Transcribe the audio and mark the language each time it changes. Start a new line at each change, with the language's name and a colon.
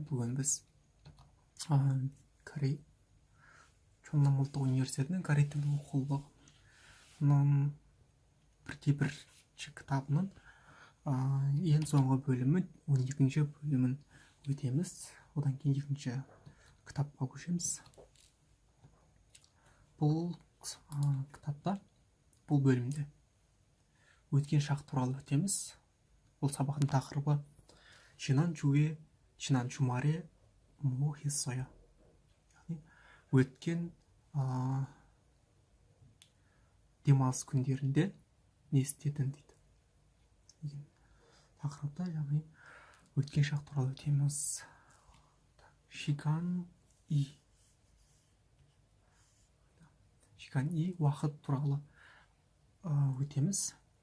Kazakh: Бүгін біз Корей Чоннам ұлттық университетінің корей тілі оқулығының бірінші кітабының ең соңғы бөлімі 12-ші бөлімін өтеміз. Одан кейін екінші кітапқа көшеміз. Бұл кітапта, бұл бөлімде өткен шақ туралы өтеміз. Бұл сабақтың тақырыбы
Korean: 지난주에 지난 주말에 뭐 했어요?
Kazakh: өткен демалыс күндерінде не істедің дейді. деген тақырыпта, яғни өткен шақ туралы өтеміз.
Korean: 시간 이
Kazakh: уақыт туралы өтеміз.